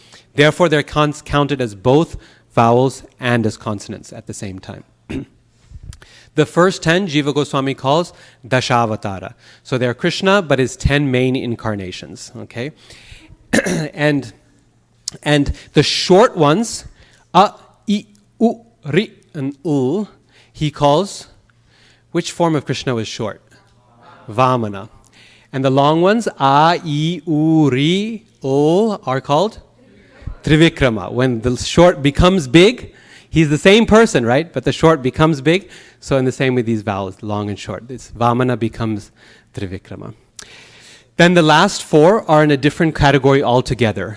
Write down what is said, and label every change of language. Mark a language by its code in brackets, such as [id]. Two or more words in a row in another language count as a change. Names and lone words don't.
[en] Therefore, they're counted as both vowels and as consonants at the same time. The first 10, Jiva Goswami calls Dashavatara. So they're Krishna, but his 10 main incarnations, okay? And And the short ones, a, I, u, ri, and ul, he calls, which form of Krishna was short? Vamana. And the long ones, a, I, u, ri, ul, are called Trivikrama. When the short becomes big, he's the same person, right? But the short becomes big. So in the same with these vowels, long and short, this Vamana becomes Trivikrama. Then the last four are in a different category altogether.